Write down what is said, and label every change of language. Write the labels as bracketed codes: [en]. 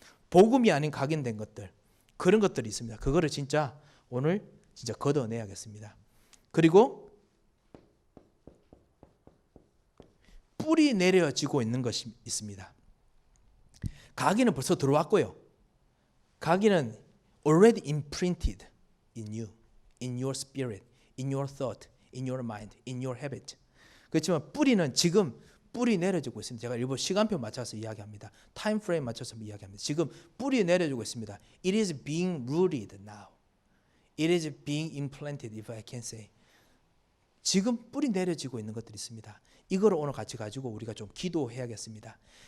[ko] 복음이 아닌 각인된 것들, 그런 것들이 있습니다. 그거를 진짜 오늘 진짜 걷어내야겠습니다. 그리고 뿌리 내려지고 있는 것이 있습니다. 각인은 벌써 들어왔고요. [en] 각인은 already imprinted in you, in your spirit, in your thought, in your mind, in your habit. [ko] 그렇지만 뿌리는 지금 뿌리 내려지고 있습니다. 제가 일부 시간표 맞춰서 이야기합니다. 타임 프레임 맞춰서 이야기합니다. 지금 뿌리 내려지고 있습니다. [en] It is being rooted now. It is being implanted, if I can say. [ko] 지금 뿌리 내려지고 있는 것들이 있습니다. 이걸 오늘 같이 가지고 우리가 좀 기도해야겠습니다.